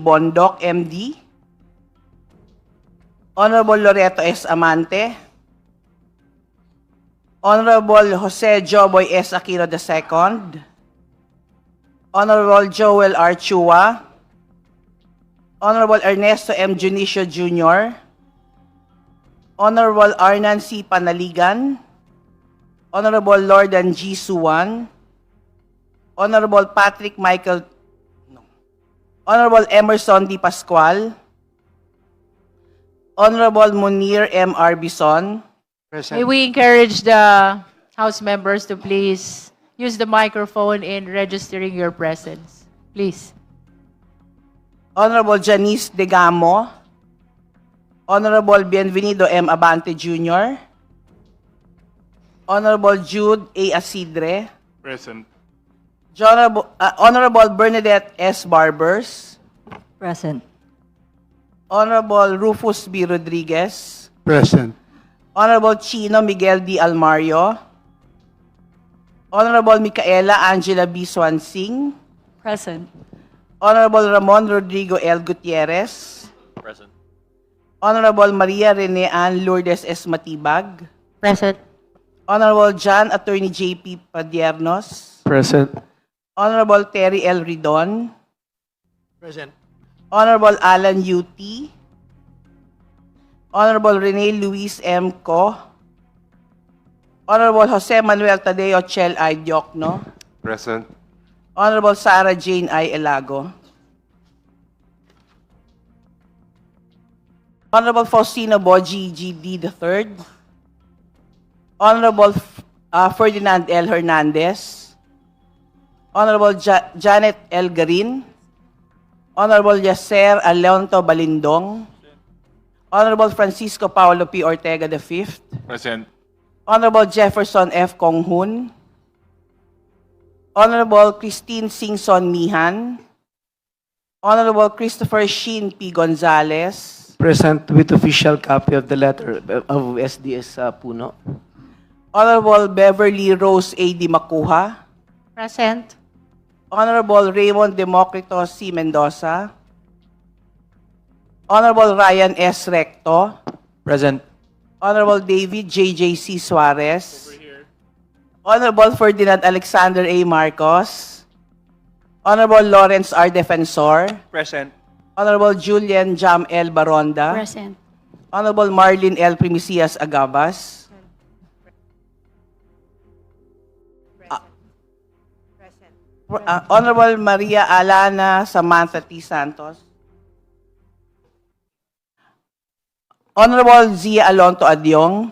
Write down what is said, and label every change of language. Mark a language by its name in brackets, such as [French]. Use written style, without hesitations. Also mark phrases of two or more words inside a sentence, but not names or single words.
[English] Bondoc, MD. Honorable Loreto S. Amante. Honorable Jose Joboy S. Aquino II. Honorable Joel R. Chua. Honorable Ernesto M. Junicio Jr. Honorable Arnan C. Panaligan. Honorable Lordan G. Suwan. Honorable Patrick Michael. Honorable Emerson D. Pascual. Honorable Munir M. R. Bison. May we encourage the House members to please use the microphone in registering your presence. Please. Honorable Janice Degamo. Honorable Bienvenido M. Abante Jr. Honorable Jude A. Asidre. Present. Honorable Bernadette S. Barbers. Present. Honorable Rufus B. Rodriguez. Present. Honorable Chino Miguel D. Almario. Honorable Micaela Angela B. Swansing. Present. Honorable Ramon Rodrigo L. Gutierrez. Present. Honorable Maria Rene Ann Lourdes S. Matibag. Present. Honorable John Attorney J.P. Padiernos. Present. Honorable Terry L. Ridon. Present. Honorable Alan U.T. Honorable Rene Luis M. Co. Honorable Jose Manuel Tadeo Chel I. Diokno. Present. Honorable Sarah Jane I. Elago. Honorable Faustino Boji G.D. III. Honorable Ferdinand L. Hernandez. Honorable Janet L. Garin. Honorable Yasser Alonto Balindong. Honorable Francisco Paulo P. Ortega V. Present. Honorable Jefferson F. Konghun. Honorable Christine Singson Mihan. Honorable Christopher Sheen P. Gonzalez. Present with official copy of the letter of SDS Puno. Honorable Beverly Rose A. Di Macuha. Present. Honorable Raymond Democrito C. Mendoza. Honorable Ryan S. Recto. Present. Honorable David J.J.C. Suarez. Honorable Ferdinand Alexander A. Marcos. Honorable Lawrence R. Defensor. Present. Honorable Julian Jam L. Baronda. Present. Honorable Marlene L. Primicias Agabas. Honorable Maria Alana Samantha T. Santos. Honorable Zia Alonto Adyong.